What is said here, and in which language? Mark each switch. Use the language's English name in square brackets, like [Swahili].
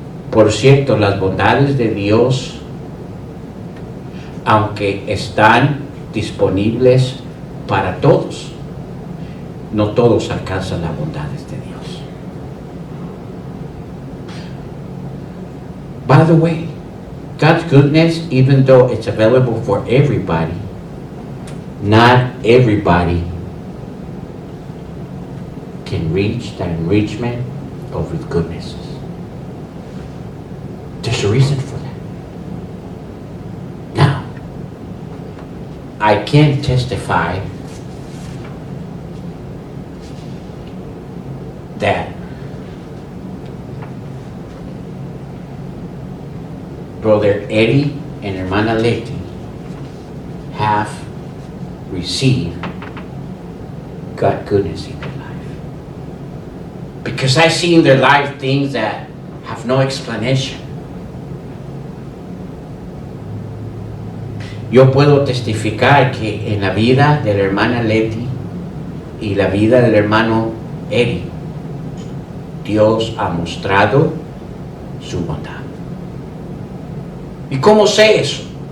[Spanish] Por cierto, las bondades de Dios, aunque están disponibles para todos, no todos alcanzan las bondades de Dios. [English] By the way, God's goodness, even though it's available for everybody, not everybody can reach the enrichment of His goodnesses. There's a reason for that. Now, I can testify that Brother Eddie and Hermana Leti have received God's goodness in their life. Because I see in their life things that have no explanation. [Spanish] Yo puedo testificar que en la vida de la hermana Leti y la vida del hermano Eddie, Dios ha mostrado su bondad. ¿Y cómo sé eso?